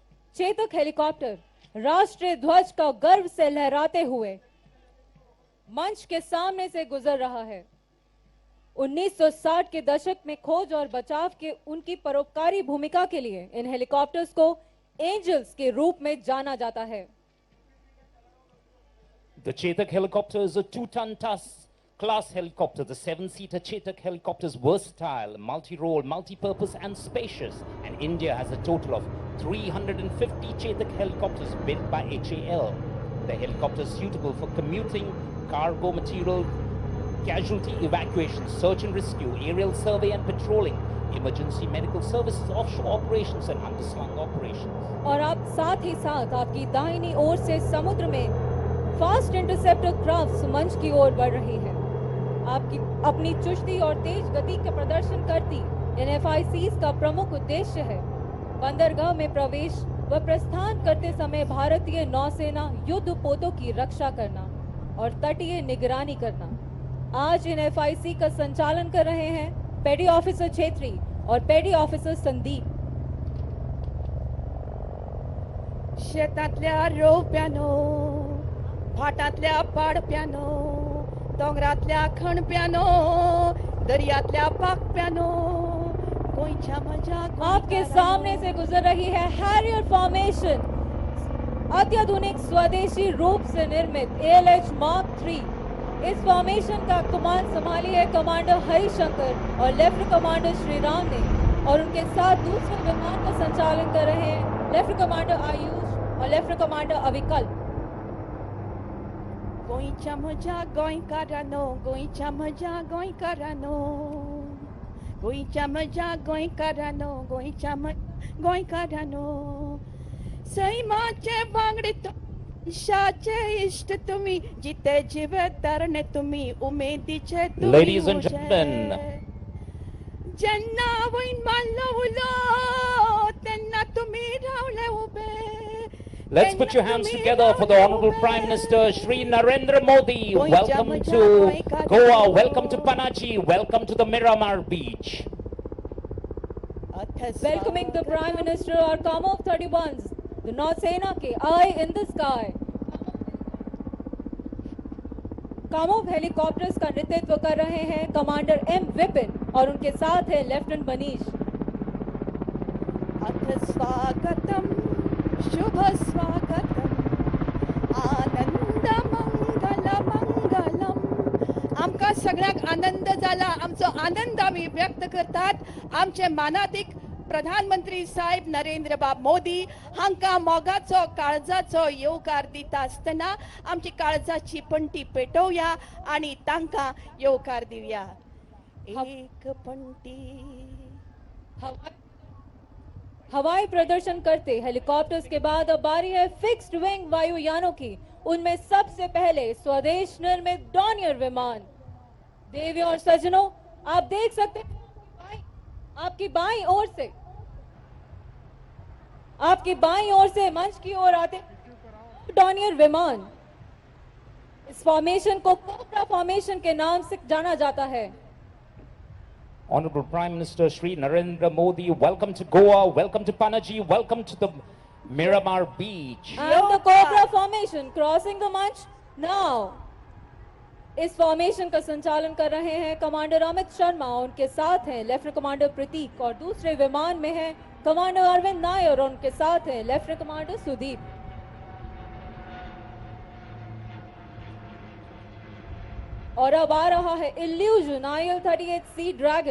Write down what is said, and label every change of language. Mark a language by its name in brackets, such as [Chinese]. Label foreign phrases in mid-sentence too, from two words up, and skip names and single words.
[Hindi] चेतक हेलीकॉप्टर राष्ट्रीय ध्वज का गर्व से लहराते हुए मंच के सामने से गुजर रहा है। 1960 के दशक में खोज और बचाव के उनकी परोपकारी भूमिका के लिए इन हेलीकॉप्टर्स को एंजल्स के रूप में जाना जाता है। [English] The Chetak helicopter is a 2-ton class helicopter. The 7-seater Chetak helicopter is versatile, multi-role, multi-purpose and spacious. And India has a total of 350 Chetak helicopters built by HAL. The helicopter is suitable for commuting, cargo material, casualty evacuation, search and rescue, aerial survey and patrolling, emergency medical services, offshore operations and underslung operations. [Hindi] और आप साथ ही साथ आपकी दाहिनी ओर से समुद्र में [English] Fast Interceptor Craft [Hindi] मंच की ओर बढ़ रही है। आपकी अपनी चुस्ती और तेज गति का प्रदर्शन करती इन FICs का प्रमुख उद्देश्य है बंदरगाह में प्रवेश व प्रस्थान करते समय भारतीय नौसेना युद्ध पोतों की रक्षा करना और तटीय निगरानी करना। आज इन FIC का संचालन कर रहे हैं पेडी ऑफिसर छेत्री और पेडी ऑफिसर संदीप। [Konkani] शेतातल्या रोप्यानो, फाटातल्या पाडप्यानो, दोंगरातल्या खणप्यानो, दर्यातल्या पाकप्यानो, कोईच्या मजा [Hindi] आपके सामने से गुजर रही है हैरियर फॉर्मेशन, अत्याधुनिक स्वदेशी रूप से निर्मित ALH Mark III। इस फॉर्मेशन का कमान संभाली है कमांडर हरिशंकर और लेफ्टिनेंट कमांडर श्रीराम ने, और उनके साथ दूसरे विमान का संचालन कर रहे हैं लेफ्टिनेंट कमांडर आयुष और लेफ्टिनेंट कमांडर अविकल्प। [Konkani] गोंयच्या मजा गोंयकारानो, गोंयच्या मजा गोंयकारानो, गोंयच्या मजा गोंयकारानो, गोंयच्या गोंयकारानो, सैमाचे बांगडे शाचे इष्ट तुम्ही, जिते जीव तरणे तुम्ही, उमेदीचे तुम्ही। [English] Ladies and gentlemen, [Konkani] ज्यांना वैन मानलो उलो, त्यांना तुम्ही रावले उभे। [English] let's put your hands together for the Honorable Prime Minister Shri Narendra Modi. Welcome to Goa, welcome to Panaji, welcome to the Miramar Beach. Welcoming the Prime Minister और Kamov 31s, the [Hindi] नौसेना के [English] Eye in the Sky। [Hindi] कामोव हेलीकॉप्टर्स का नेतृत्व कर रहे हैं कमांडर M विपिन और उनके साथ है लेफ्टिनेंट मनीष। अथ स्वागतम, शुभ स्वागतम, आनंद मंगल मंगलम। [Konkani] आमकां सगळ्यांक आनंद जाला, आमचो आनंद आमी व्यक्त करतात। आमचे मानाधिक प्रधानमंत्री साहेब नरेंद्र बाब मोदी हांकां मोगाचो काळजाचो येवकार दिता आसतना आमची काळजाची पंटी पेटोवया आनी तांकां येवकार दिवया। एक पंटी। [Hindi] हवाई प्रदर्शन करते हेलीकॉप्टर्स के बाद अब बारी है [English] fixed wing [Hindi] वायुयानों की। उनमें सबसे पहले स्वदेश निर्मित डॉनियर विमान। देवियों और सज्जनों, आप देख सकते हैं आपकी बाईं ओर से मंच की ओर आते डॉनियर विमान। इस फॉर्मेशन को कोबरा फॉर्मेशन के नाम से जाना जाता है। [English] Honorable Prime Minister Shri Narendra Modi, welcome to Goa, welcome to Panaji, welcome to the Miramar Beach. And the Cobra formation crossing the मंच now. [Hindi] इस फॉर्मेशन का संचालन कर रहे हैं कमांडर अमित शर्मा, उनके साथ हैं लेफ्टिनेंट कमांडर प्रतीक, और दूसरे विमान में है कमांडर अरविंद नायर और उनके साथ हैं लेफ्टिनेंट कमांडर सुदीप। और अब आ रहा है इल्यूजन IL-38C ड्रैगन।